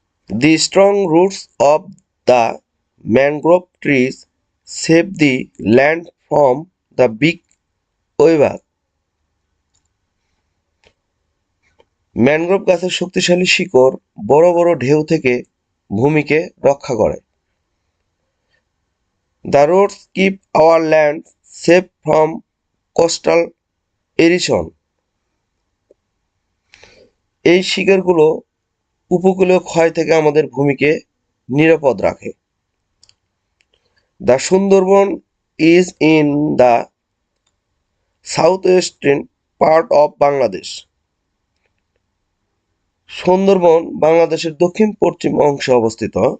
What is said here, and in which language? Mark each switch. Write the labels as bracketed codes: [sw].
[en] The strong roots of the mangrove trees save the land from the big waves. [bn] Mangrove গাছের শক্তিশালী শিকড় বড় বড় ঢেউ থেকে ভূমিকে রক্ষা করে। [en] The roads keep our land safe from coastal erosion. [bn] এই শিকারগুলো উপকূলীয় ক্ষয় থেকে আমাদের ভূমিকে নিরাপদ রাখে। [en] The Sundarban is in the southwestern part of Bangladesh. [bn] Sundarban বাংলাদেশের দক্ষিণ পশ্চিম অংশে অবস্থিত।